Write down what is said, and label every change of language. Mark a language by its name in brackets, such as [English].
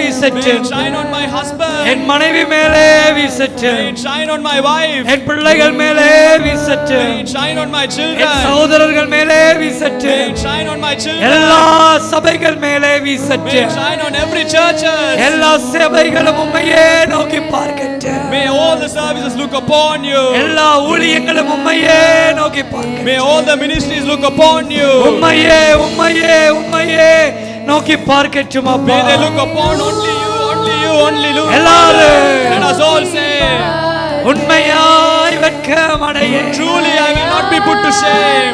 [Tamil] வீசட்டும். [English] shine on my husband. [Tamil] என் மனைவி மேலே [English] May [Tamil] வீசட்டும். [English] it shine on my wife. [Tamil] என் பிள்ளைகள் மேலே வீசட்டும். [English] May it shine on my [Tamil] N [English] children. [Tamil] சகோதரர்கள் மேலே [English] May [Tamil] வீசட்டும். [English] it shine on my children. [Tamil] எல்லா சபைகள் மேலே [English] May it [Tamil] வீசட்டும். [English] shine on every churches. [Tamil] எல்லா சபைகளும் உம்மையே நோக்கி பார்க்கட்டும். [English] May all the services look upon you. [Tamil] எல்லா ஊழியங்களும் உம்மையே நோக்கி பார்க்கட்டும். [English] May all the ministries look upon you. [Tamil] உம்மையே உம்மையே உம்மையே நோக்கி பார்க்கட்டும் அப்பா. [English] May they look upon only you, only you, only you. [Tamil] எல்லாரும் [English] Let us all say, [Tamil] உண்மையாய் வெட்கமடைய [English] truly I will not be put to shame.